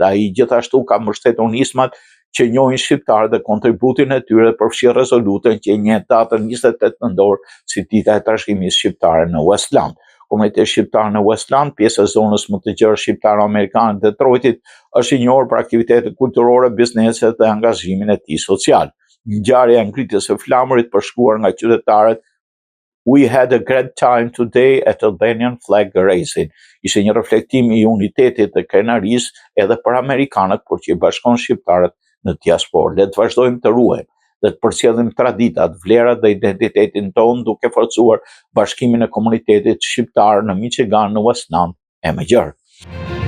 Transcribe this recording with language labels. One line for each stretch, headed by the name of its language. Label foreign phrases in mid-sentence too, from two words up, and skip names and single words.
Albanian: Ai gjithashtu ka mbështetur nismat që njohin shqiptarët dhe kontributin e tyre dhe përfshi rezolutën që njihet datën 28 nëntor si dita e trashëgimisë shqiptare në Westland. Komuniteti shqiptar në Westland, pjesë e zonës më të gjerë shqiptaro-amerikane të Detroitit, është i njohur për aktivitetet kulturore, biznese dhe angazhimin e tij social. Ngjarja e ngritjes së flamurit përshkruar nga qytetarët
English: "We had a great time today at Albanian flag raising"
Albanian: ishte një reflektim i unitetit dhe krenarisë edhe për amerikanët, por që i bashkon shqiptarët në diasporë. Le të vazhdojmë të ruajmë dhe të përcjellim traditat, vlerat dhe identitetin tonë duke forcuar bashkimin e komunitetit shqiptar në Michigan, në Westland e më gjerë.